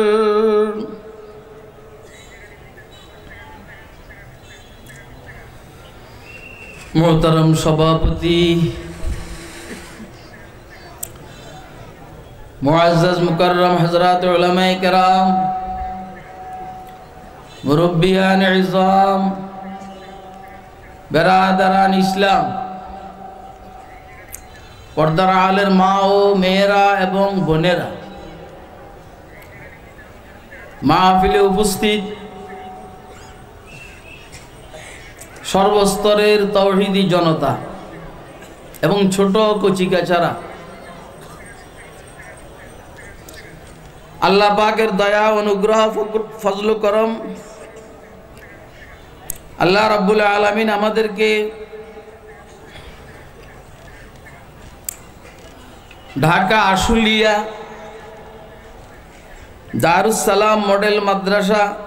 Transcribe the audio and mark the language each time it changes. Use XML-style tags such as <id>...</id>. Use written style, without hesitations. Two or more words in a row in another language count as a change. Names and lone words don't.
<ur>محترم سبھاپتی معزز مکرم حضرات علمائے کرام, مربیان عظام برادران اسلام,</ur> <bn>পর্দার আলের মা ও मेয়েরা এবং বোনেরা, মাহফিলে উপস্থিত সর্বস্তরের তাওহীদি জনতা এবং ছোট কচিকাচারা, আল্লাহ পাকের দয়া অনুগ্রহ ফজল করম আল্লাহ রাব্বুল আলামিন আমাদেরকে ঢাকা আশুলিয়া দারুস সালাম মডেল মাদ্রাসা</bn>